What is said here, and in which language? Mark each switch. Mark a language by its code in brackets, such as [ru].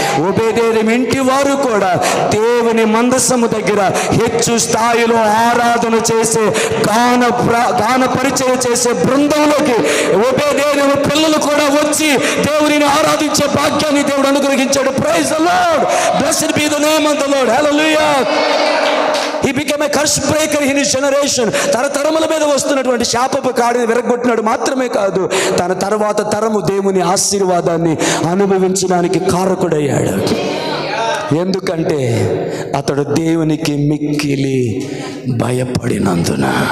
[te] ఓబేదేదేము ఇంటి వారు కూడా దేవుని మందసము దగ్గర హెచ్చు స్థాయిలో ఆరాధన చేసే గాన పరిచయం చేసే బృందంలోకి ఓబేదేదేము పిల్లలు కూడా వచ్చి దేవునిని ఆరాధించే భాగ్యాన్ని దేవుడు అనుగ్రహించాడు. [en] Praise the Lord, blessed be the name of the Lord, hallelujah. He became a curse breaker in his generation. [te] తరతరముల మీద వస్తున్నటువంటి శాపపు కాడిని విరగొట్టినాడు. మాత్రమే కాదు, తన తర్వాత తరము దేవుని ఆశీర్వాదాన్ని అనుభవించడానికి కారకుడయ్యాడు. ఎందుకంటే అతడు దేవునికి మిక్కిలి భయపడినందున.